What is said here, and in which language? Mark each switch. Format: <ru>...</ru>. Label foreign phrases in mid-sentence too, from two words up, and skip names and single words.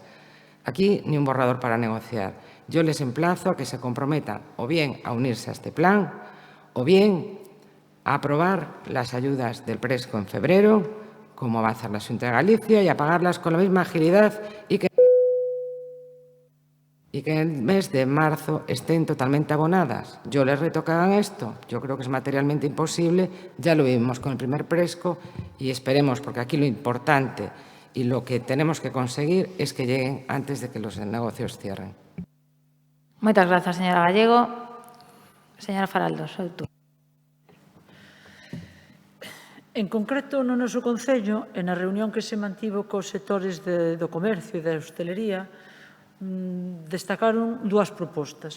<es>Aquí ni un borrador para negociar. Yo les emplazo a que se comprometan o bien a unirse a este plan o bien a aprobar las ayudas del Presco en febrero, como va a hacer la Xunta de Galicia, y a pagarlas con la misma agilidad y que en el mes de marzo estén totalmente abonadas. Yo les reto que hagan esto. Yo creo que es materialmente imposible. Ya lo vimos con el primer Presco y esperemos, porque aquí lo importante y lo que tenemos que conseguir es que lleguen antes de que los negocios cierren.</es> <gl>Moitas grazas, señora Gallego.</gl> <es>Señora Faraldo, soy tú.</es> <gl>En concreto, no noso Concello, na reunión que se mantivo cos sectores do comercio e da hostelería, destacaron dúas propostas.</gl>